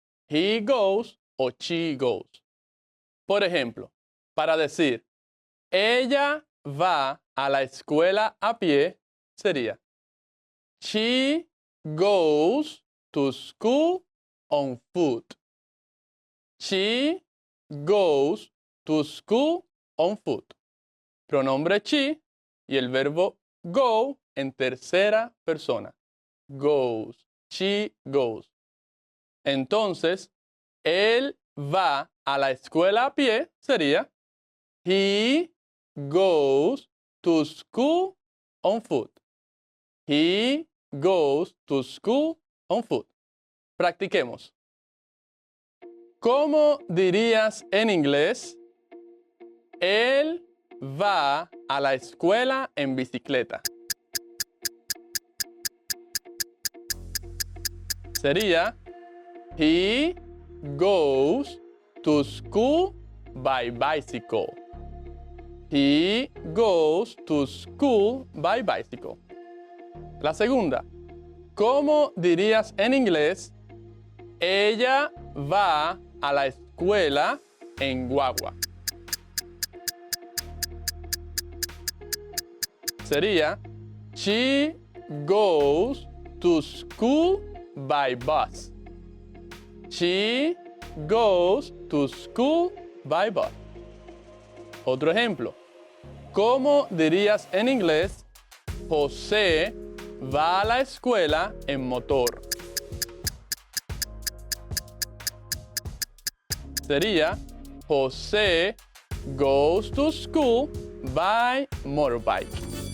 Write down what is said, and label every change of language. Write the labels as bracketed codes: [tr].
[en] He goes [es] o [en] she goes. [es] Por ejemplo, para decir, ella va a la escuela a pie, sería, [en] she goes to school on foot. She goes to school on foot. [es] Pronombre she y el verbo go en tercera persona. Goes. [en] She goes. [es] Entonces, él va a la escuela a pie, sería, [en] he goes to school on foot. He goes to school on foot. [es] Practiquemos. ¿Cómo dirías en inglés? Él va a la escuela en bicicleta. [en] Sería, he goes to school by bicycle. He goes to school by bicycle. [es] La segunda, ¿cómo dirías en inglés? Ella va a la escuela en guagua. [en] Sería, she goes to school by bus. She goes to school by bus. [es] Otro ejemplo. ¿Cómo dirías en inglés? José va a la escuela en motor. [en] Sería, José goes to school by motorbike.